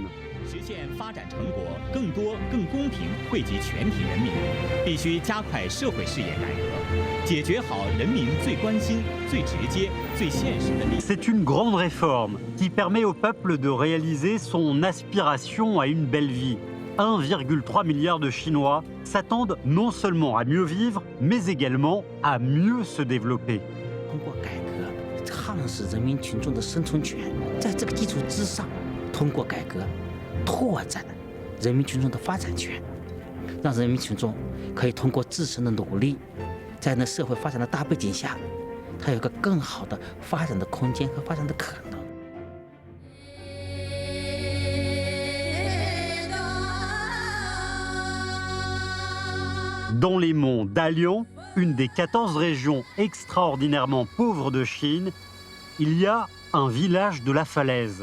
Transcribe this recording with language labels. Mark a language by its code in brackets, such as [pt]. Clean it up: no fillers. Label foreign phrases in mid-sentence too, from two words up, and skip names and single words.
[zh] 实现发展成果更多、更公平惠及全体人民，必须加快社会事业改革，解决好人民最关心、最直接、最现实的利益。 [fr] c'est une grande réforme qui permet au peuple de réaliser son aspiration à une belle vie. 1,3 milliard de Chinois s'attendent non seulement à mieux vivre, mais également à mieux se développer. [zh] 通过改革夯实人民群众的生存权，在这个基础之上，通过改革拓展人民群众的发展权，让人民群众可以通过自身的努力，在那社会发展的大背景下，他有个更好的发展的空间和发展的可能。 [fr] Dans les monts Dalian, une des 14 régions extraordinairement pauvres de Chine, il y a un village de la falaise.